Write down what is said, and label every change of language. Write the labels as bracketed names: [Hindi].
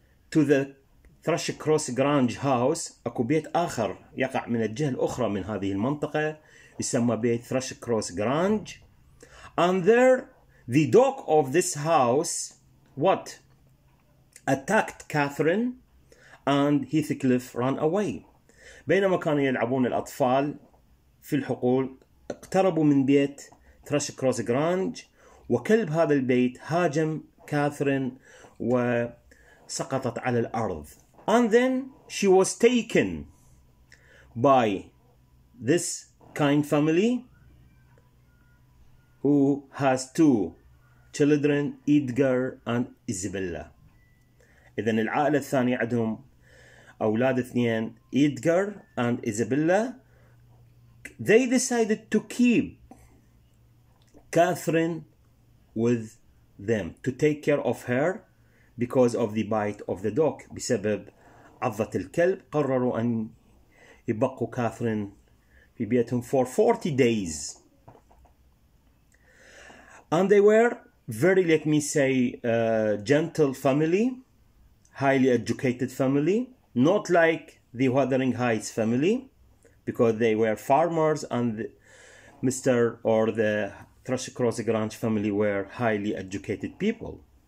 [English] to the Thrush Cross Grange house, [Arabic] اكو بيت آخر يقع من الجهة الأخرى من هذه المنطقة يسمى بيت [English] Thrush Cross Grange, and there the dog of this house attacked Catherine, and Heathcliff ran away. [Arabic] بينما كانوا يلعبون الأطفال في الحقول اقتربوا من بيت ثرش كروس جرانج، وكلب هذا البيت هاجم كاثرين وسقطت على الأرض. [English] And then she was taken by this kind family who has two children, Edgar and Isabella. [Arabic] إذن العائلة الثانية عندهم أولاد اثنين، Edgar and Isabella. [English] They decided to keep Catherine with them, to take care of her because of the bite of the dog. [Arabic] بسبب عضة الكلب قرروا أن يبقوا كاثرين في بيتهم [English] for 40 days. And they were very, let me say, gentle family, highly educated family, not like the Wuthering Heights family, because they were farmers, and Mr. or the Thrush Cross Grange family were highly educated people.